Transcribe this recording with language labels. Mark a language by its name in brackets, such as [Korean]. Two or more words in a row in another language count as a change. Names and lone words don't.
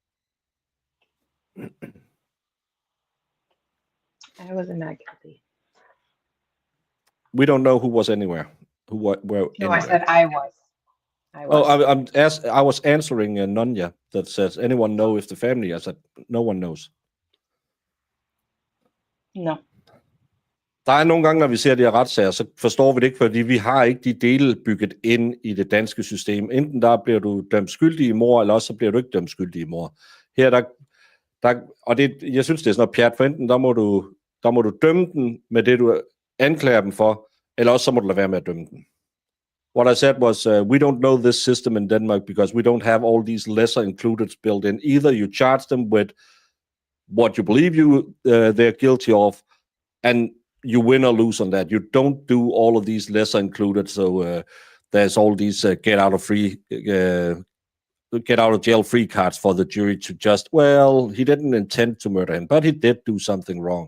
[English] I wasn't that guilty. We don't know who was anywhere. Were No, anywhere. I said I was. Oh, I was answering Nonya that says, anyone know if the family? I said, no one knows. No. [Danish] Der er nogle gange, når vi ser de her retssager, så forstår vi det ikke, fordi vi har ikke de dele bygget ind i det danske system. Enten der bliver du dømt skyldig i mord, eller også så bliver du ikke dømt skyldig i mord. Her der og det, jeg synes, det er sådan noget pjat, for enten der må du dømme den med det, du anklager dem for, eller også så må du lade være med at dømme den. [English] What I said was, we don't know this system in Denmark because we don't have all these lesser includeds built in. Either you charge them with what you believe they're guilty of, and you win or lose on that. You don't do all of these lesser included. So there's all these get out of jail free cards for the jury to just, well, he didn't intend to murder him, but he did do something wrong.